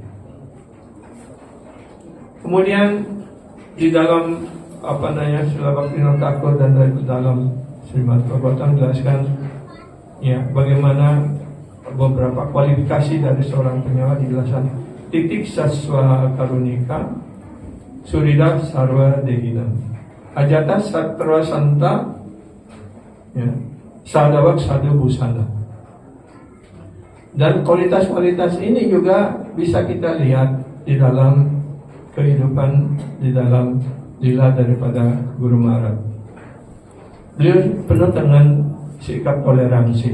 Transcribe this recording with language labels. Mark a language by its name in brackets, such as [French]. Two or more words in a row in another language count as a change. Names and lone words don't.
[Indonesian] Kemudian di dalam Srila Bhaktivinoda Thakur dan dalam Srimad Bhagavatam jelaskan ya bagaimana beberapa kualifikasi dari seorang penyewa dijelaskan. [Sanskrit] Titik saswa karunika surida sarwa dehina ajata satra santa ya sadawak sadu busana. [Indonesian] Dan kualitas-kualitas ini juga bisa kita lihat di dalam kehidupan, di dalam lila daripada Guru Maharaj. Beliau penuh dengan sikap toleransi.